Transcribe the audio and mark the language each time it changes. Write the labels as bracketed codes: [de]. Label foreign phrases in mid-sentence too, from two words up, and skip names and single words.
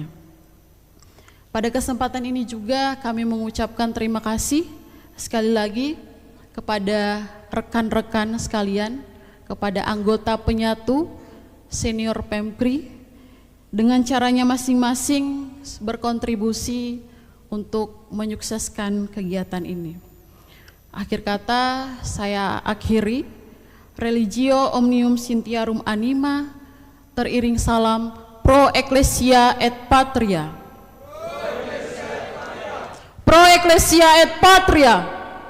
[id] Pada kesempatan ini juga kami mengucapkan terima kasih sekali lagi kepada rekan-rekan sekalian, kepada anggota penyatu senior Pemkri, dengan caranya masing-masing berkontribusi untuk menyukseskan kegiatan ini. Akhir kata saya akhiri, [la] Religio Omnium Scientiarum Anima, [id] teriring salam [la] Pro Ecclesia et Patria. Pro Ecclesia et Patria.